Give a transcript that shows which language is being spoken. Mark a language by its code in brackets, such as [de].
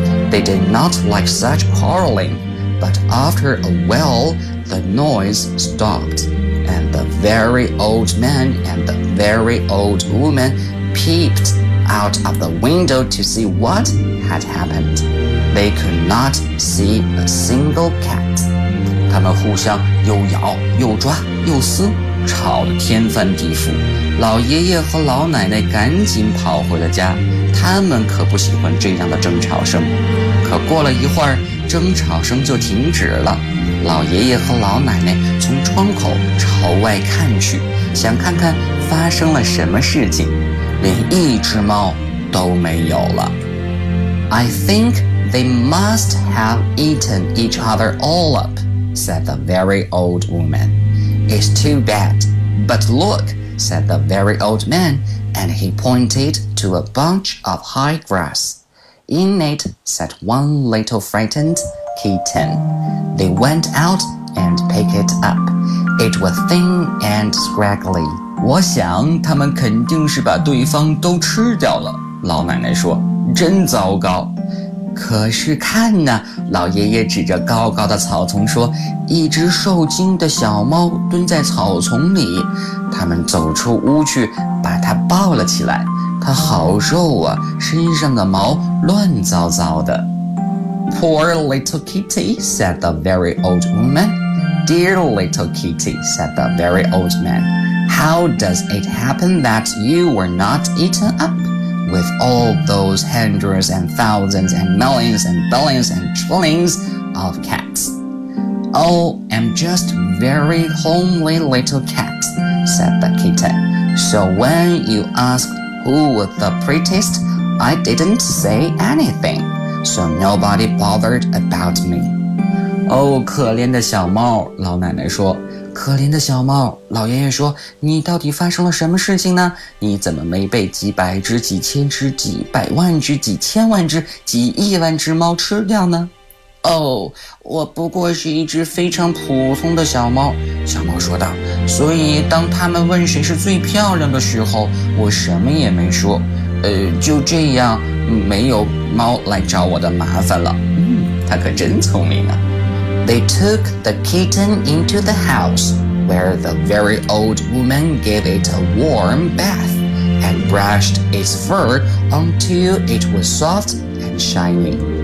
[en] They did not like such quarreling, but after a while, the noise stopped, and the very old man and the very old woman peeped out of the window to see what had happened. They could not see a single cat. [zh] 他们互相又咬又抓又撕，吵得天翻地覆。老爷爷和老奶奶赶紧跑回了家。他们可不喜欢这样的争吵声。可过了一会儿，争吵声就停止了。老爷爷和老奶奶从窗口朝外看去，想看看发生了什么事情，连一只猫都没有了。 [en] I think they must have eaten each other all up, said the very old woman. It's too bad. But look, said the very old man, and he pointed to a bunch of high grass. In it sat one little frightened kitten. They went out and picked it up. It was thin and scraggly. [zh] 我想他们肯定是把对方都吃掉了，老奶奶说，真糟糕。可是看呢，老爷爷指着高高的草丛说，一只受惊的小猫蹲在草丛里。他们走出屋去，把它抱了起来。它好瘦啊，身上的毛乱糟糟的。 [en] Poor little kitty, said the very old woman. Dear little kitty, said the very old man. How does it happen that you were not eaten up? With all those hundreds and thousands and millions and billions and trillions of cats. Oh, I'm just very homely little cat, said the kitten. So when you ask who was the prettiest, I didn't say anything, so nobody bothered about me. [zh] Oh, 可怜的小猫，老奶奶说。可怜的小猫，老爷爷说，你到底发生了什么事情呢？你怎么没被几百只、几千只、几百万只、几千万只、几亿万只猫吃掉呢？哦，我不过是一只非常普通的小猫，小猫说道，所以当他们问谁是最漂亮的时候，我什么也没说，就这样，没有猫来找我的麻烦了。它可真聪明啊。 [en] They took the kitten into the house, where the very old woman gave it a warm bath and brushed its fur until it was soft and shiny.